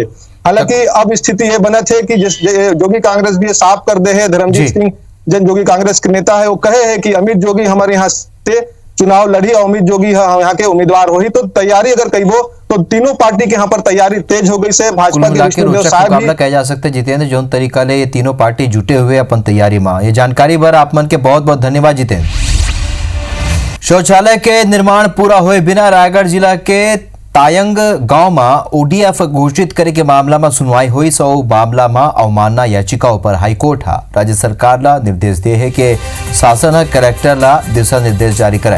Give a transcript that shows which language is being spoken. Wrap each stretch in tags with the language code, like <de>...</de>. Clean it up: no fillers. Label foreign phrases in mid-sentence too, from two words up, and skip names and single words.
<hne>हालांकि अब स्थिति ये बने थे कि जोगी कांग्रेस भी साफ कर दे है, धर्मजीत सिंह जन जोगी कांग्रेस के नेता है वो कहे है कि अमित जोगी हमारे यहाँ से चुनाव लड़ी और अमित जोगी यहाँ के उम्मीदवार हो ही। तो तैयारी अगर कहिबो तो तीनों पार्टी के यहाँ पर तैयारी तेज हो गई से। भाजपा के विष्णुदेव साहब भी कह जा सकते जितेंद्र जोन तरीका ले ये तीनों पार्टी जुटे हुए अपन तैयारी में। ये जानकारी बर आप मन के बहुत बहुत धन्यवाद जितेंद्र। शौचालय के निर्माण पूरा हुए बिना रायगढ़ जिला के तायंग गांव में ओडीएफ घोषित करे के मामला में सुनवाई हुई। सौ मामला में अवमानना याचिकाओं पर हाईकोर्ट राज्य सरकार ला निर्देश दे है कि शासन कलेक्टर ला दिशा निर्देश जारी कराए।</hne>